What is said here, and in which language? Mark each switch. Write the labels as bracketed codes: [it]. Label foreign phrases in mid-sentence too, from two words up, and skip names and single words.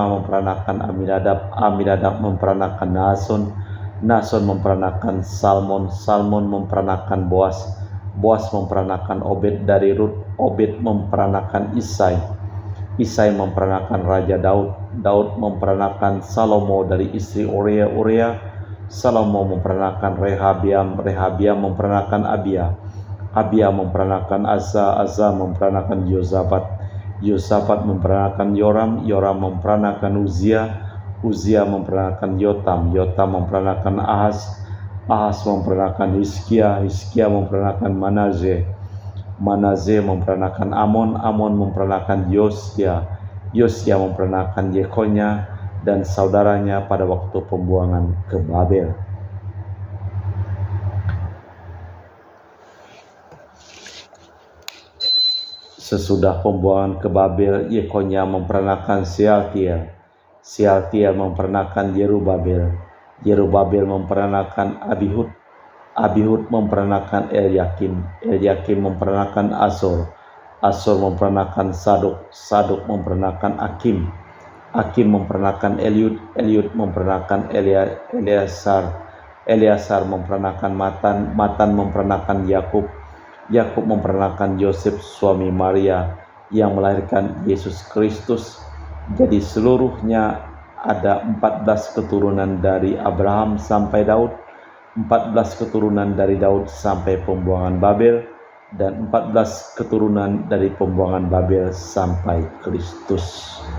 [id] memperanakan Aminadab, Aminadab memperanakan Nason, Nason memperanakan Salmon, Salmon memperanakan Boas, Boas memperanakan Obed dari Rut, Obed memperanakan Isai, Isai memperanakan Raja Daud, Daud memperanakan Salomo dari istri Uria, Uria, Salomo memperanakan Rehabiam, Rehabiam memperanakan Abia, Abia memperanakan Asa, Asa memperanakan Yosafat, Yosafat memperanakan Yoram, Yoram memperanakan Uzia, Uzia memperanakan Yotam, Yotam memperanakan Ahaz, Ahaz memperanakan Hizkia, Hizkia memperanakan Manase, Manase memperanakan Amon, Amon memperanakan Yosia, Yosia memperanakan Yekonya dan saudaranya pada waktu pembuangan ke Babel. Sesudah pembuangan ke Babel, Yekonya memperanakan Sealtiel, Sealtiel memperanakan Yerubabel, Yerubabel memperanakan Abihud, Abihud memperanakan Elyakim, Elyakim memperanakan Asor, Asor memperanakan Sadok, Sadok memperanakan Akim, Akim memperanakan Eliud, Eliud memperanakan Eleasar, Eleasar memperanakan Matan, Matan memperanakan Yakub, Yakub memperanakan Yosef suami Maria yang melahirkan Yesus Kristus. Jadi seluruhnya ada 14 keturunan dari Abraham sampai Daud, 14 keturunan dari Daud sampai pembuangan Babel, dan 14 keturunan dari pembuangan Babel sampai Kristus.